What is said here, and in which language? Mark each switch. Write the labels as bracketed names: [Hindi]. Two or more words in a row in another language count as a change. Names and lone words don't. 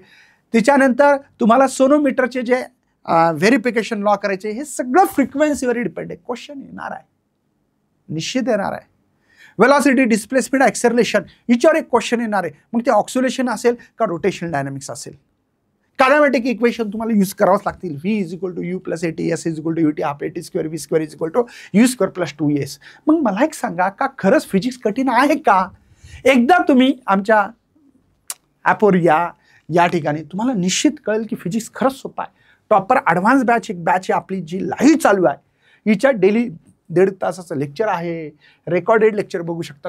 [Marathi] त्याच्यानंतर तुम्हाला सोनोमीटरचे जे [English] verification law [Marathi] करायचे, हे सगळं फ्रिक्वेन्सीवर डिपेंड आहे. क्वेश्चन येणार आहे, निश्चित येणार आहे. [English] velocity, displacement, acceleration [Marathi] याच्यावर एक क्वेश्चन येणार आहे. मग ते ऑक्सिलेशन असेल का [English] rotational dynamics [Marathi] असेल. [English] kinematic equation [Marathi] तुम्हाला यूज करावंच लागतील. V = U + AT, S = UT, ½ AT², V² = U² + 2S. मग मला एक सांगा, का खरंच फिजिक्स कठीण आहे का? एकदा तुम्ही आमच्या ॲपवर या ठिकाणी तुम्हाला निश्चित कळेल की फिजिक्स खरंच सोपं आहे. [English] proper advance [Marathi] एक बॅच आहे आपली, जी लाईव्ह चालू आहे. हिच्या डेली 1.5 तासाचं लेक्चर आहे, [English] recorded lecture [Marathi] बघू शकता.